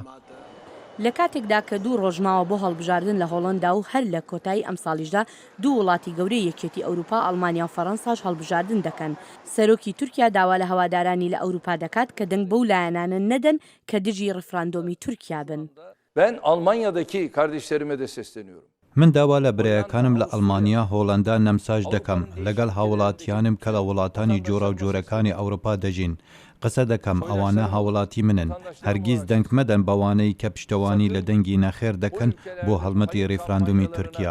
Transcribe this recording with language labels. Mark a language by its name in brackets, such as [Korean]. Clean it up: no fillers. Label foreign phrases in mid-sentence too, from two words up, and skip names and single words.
[Central Kurdish] لە کاتێکدا کە دوو ڕۆژماوە بۆ هەڵبژاردن لە هۆڵەندا و هەر لە کۆتایی ئەم ساڵیشدا دوو وڵاتی گەورەی یەکێتی ئەوروپا ئەڵمانیا و فەڕەنساش هەڵبژاردن دەکەن. سەرۆکی تورکیا داوا لە هەوادارانی لە ئەوروپا دەکات کە دەنگ بەو لایەنانە نەدەن کە دژی ڕفراندۆمی تورکیا بن. [Turkish] Ben Almanya'daki kardeşlerime de sesleniyorum. [Central Kurdish] من داوا لە برایەکانم لە ئەڵمانیا هۆڵەندا نەمساژ دەکەم لەگەڵ هاوڵاتیانم کە لە وڵاتانی جۆرە و جۆرەکانی ئەوروپا دەژین. قسە دەکەم ئەوانە هاوڵاتی منن. هەرگیز دەنگ مەدەن بەوانەی کە پشتەوانی لە دەنگی نەخێر دەکەن بۆ هەڵمەتی ڕێفراندۆمی تورکیا.